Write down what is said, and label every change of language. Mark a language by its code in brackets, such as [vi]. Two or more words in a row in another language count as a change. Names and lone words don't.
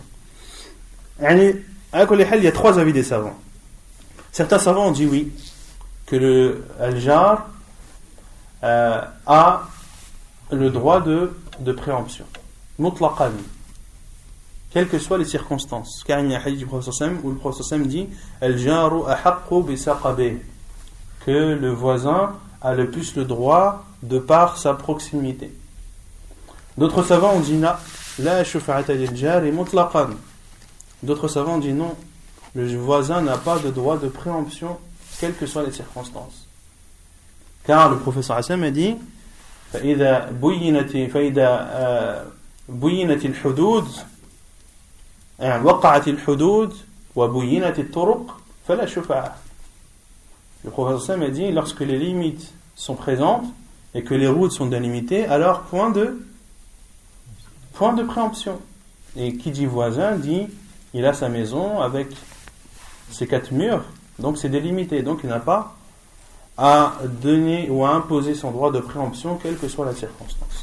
[fr] Il y a 3 avis des savants. Certains savants ont dit oui, que le al-jar a le droit de préemption. Mutlaqan. Quelles que soient les circonstances. Car il y a un hadith du prophète où le prophète dit [ar] الجار أحق بسقبه, [fr] que le voisin a le plus le droit de par sa proximité. D'autres savants ont dit [ar] لا شفعة للجار مطلقا. [fr] D'autres savants ont dit non, le voisin n'a pas de droit de préemption quelles que soient les circonstances. Car le prophète a dit [ar] فإذا بينت الحدود وقعت الحدود وبينت الطرق فلا شفاعة. [fr] Le prophète a dit lorsque les limites sont présentes et que les routes sont délimitées, alors point de préemption. Et qui dit voisin dit il a sa maison avec ses 4 murs, donc c'est délimité, donc il n'a pas à donner ou à imposer son droit de préemption quelle que soit la circonstance.